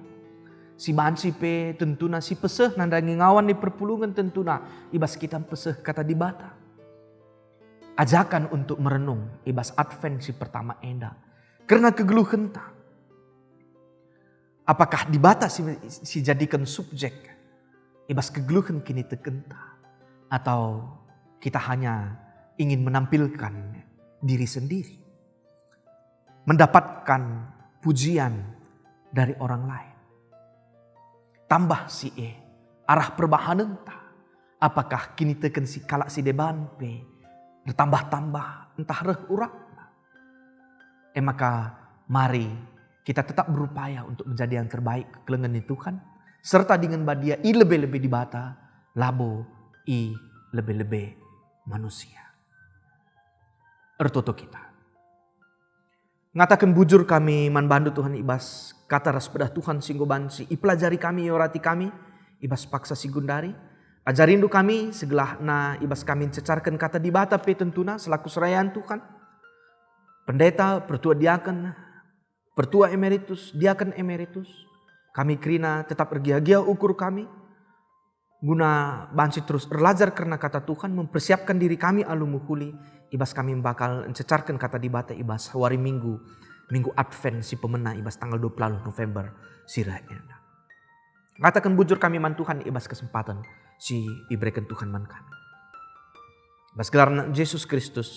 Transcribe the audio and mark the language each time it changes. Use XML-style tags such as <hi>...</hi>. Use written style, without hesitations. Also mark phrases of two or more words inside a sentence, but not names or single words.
<btx>Si bansi pe tentunya si peseh nandangi ngawan di perpulungan tentunya ibas kita peseh kata di bata.</btx> <id>Ajakan untuk merenung ibas Advent si pertama enda.</id> <btx>Karena kegeluhan tak. Apakah di bata si jadikan subjek ibas kegeluhan kini tekenta,</btx> <id>atau kita hanya ingin menampilkan diri sendiri, mendapatkan pujian dari orang lain.</id> <btx>Tambah si arah perbahanan tak, apakah kini teken si kalak si deban pe bertambah-tambah entah reh urak.</btx> <id>Maka mari kita tetap berupaya untuk menjadi yang terbaik kelengan Tuhan.</id> <btx>Serta dengan badia lebih-lebih di bata, labo lebih-lebih manusia. Ertoto kita. Ngatakan bujur kami man bandu Tuhan ibas, kata ras pedah Tuhan singgo bansi, ipelajari kami yorati kami, ibas paksa sigundari, ajarindu kami segelah na ibas kami cecarkan kata di bata pe tentuna selaku serayaan Tuhan.</btx> <id>Pendeta, pertua diaken, pertua emeritus, diaken emeritus,</id> <btx>kami kerina tetap ergia-gia ukur kami.</btx> <id>Guna bansi terus belajar karena kata Tuhan. Mempersiapkan diri kami alumuhuli.</id> <btx>Ibas kami bakal mencecarkan kata di bata ibas hari minggu.</btx> <id>Minggu Advent si pemenang ibas tanggal 20 November.</id> <btx>Sirah enda. Katakan bujur kami man Tuhan ibas kesempatan. Si diberikan Tuhan man kami. Ibas gelar Yesus Kristus.</btx>